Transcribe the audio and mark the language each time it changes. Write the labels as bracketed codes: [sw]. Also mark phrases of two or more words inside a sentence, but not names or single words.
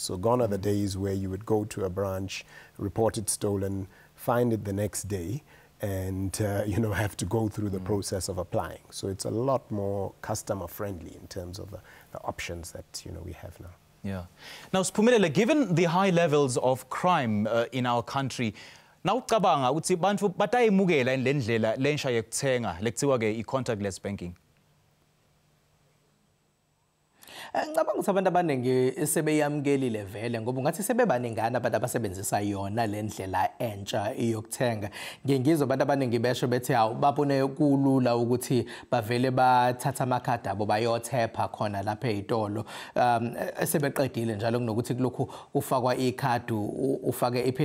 [en] So gone are the days where you would go to a branch, report it stolen, find it the next day, and have to go through the process of applying. So it's a lot more customer friendly in terms of the options that we have now. Yeah. Now, Sphumelele, given the high levels of crime in our country, now [ss] ucabanga ukuthi bantu batayimukela indlela lensha yekuthenga lekuthiwa ke i-contactless banking. [zu] ngicabanga ukuthi abantu abaningi sebeyamkelile vele ngoba ungathi sebebaningana abantu abasebenzisa yona le ndlela entsha yokuthenga. Ngiyengizwa abantu abaningi besho bethi hawu babone kulula ukuthi bavele bathatha amakhadi abo bayothepha khona lapha ezitolo sebeqedile njalo kunokuthi kulokhu ufakwa ikhadi ufake iphini.